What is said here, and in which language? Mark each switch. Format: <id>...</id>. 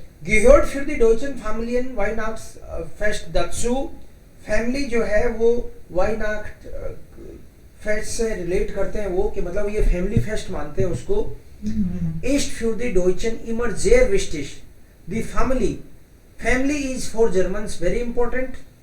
<de>Gehört für die deutschen Familien Weihnachtsfest dazu.</de> <hi>Family जो है वो वाइनाक्ट फेस्ट से रिलेट करते हैं वो कि मतलब ये फैमिली फेस्ट मानते हैं उसको.</hi> <de>Ist für die Deutschen immer sehr wichtig.</de> <en>Die Family is for Germans very important.</en>